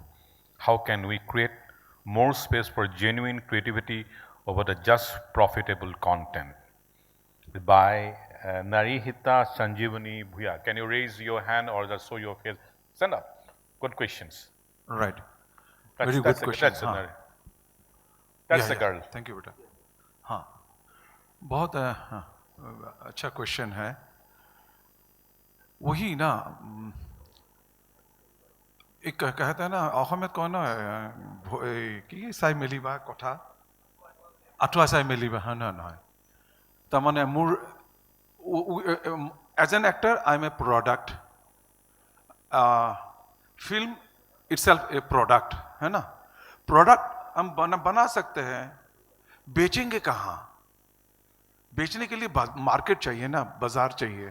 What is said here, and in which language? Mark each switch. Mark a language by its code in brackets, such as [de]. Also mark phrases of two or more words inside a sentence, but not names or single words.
[en] How can we create more space for genuine creativity over the just profitable content? By Narihita Sanjeevani Bhuya. Can you raise your hand or just show your face? Stand up. Good questions. Right. That's, Very that's good a, question. That's, [hi] हाँ. [en] that's the girl. thank you बेटा। [hi] हाँ, बहुत अच्छा क्वेश्चन है। वही ना, एक कहता है ना [as] অসমত কয় ন কি চাই মেলিবা কথা আঁঠুৱা চাই মেলিবা, হয় না নহয়? তাৰমানে মোৰ [en] as an actor I am a product, film itself a product [hi] है ना। प्रोडक्ट हम बना सकते हैं, बेचेंगे कहाँ? बेचने के लिए मार्केट चाहिए ना, बाजार चाहिए।